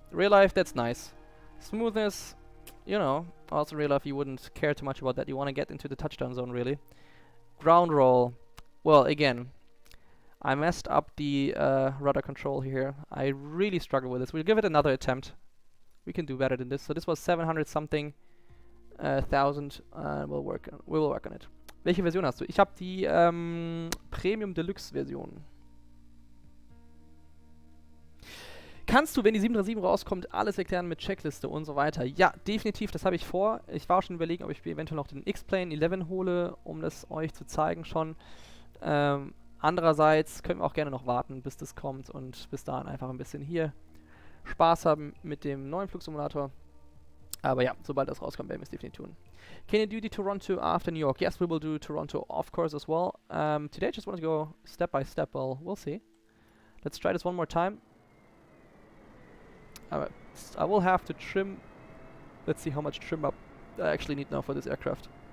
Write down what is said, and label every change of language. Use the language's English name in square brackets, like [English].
[English] Real life, that's nice. Smoothness, you know, also real life you wouldn't care too much about that. You want to get into the touchdown zone really. Ground roll, well again, I messed up the rudder control here. I really struggle with this. We'll give it another attempt. We can do better than this. So this was 700 something thousand. We will work on it. [German] Welche Version hast du? Ich habe die Premium Deluxe Version. Kannst du, wenn die 737 rauskommt, alles erklären mit Checkliste und so weiter? Ja, definitiv, das habe ich vor. Ich war auch schon überlegen, ob ich mir eventuell noch den X-Plane 11 hole, um das euch zu zeigen schon. Andererseits können wir auch gerne noch warten, bis das kommt und bis dahin einfach ein bisschen hier Spaß haben mit dem neuen Flugsimulator. Aber ja, sobald das rauskommt, werden wir es definitiv tun. [English] Can you do the Toronto after New York? Yes, we will do Toronto, of course, as well. Today I just want to go step by step. Well, we'll see. Let's try this one more time. I will have to trim. Let's see how much trim up I actually need now for this aircraft.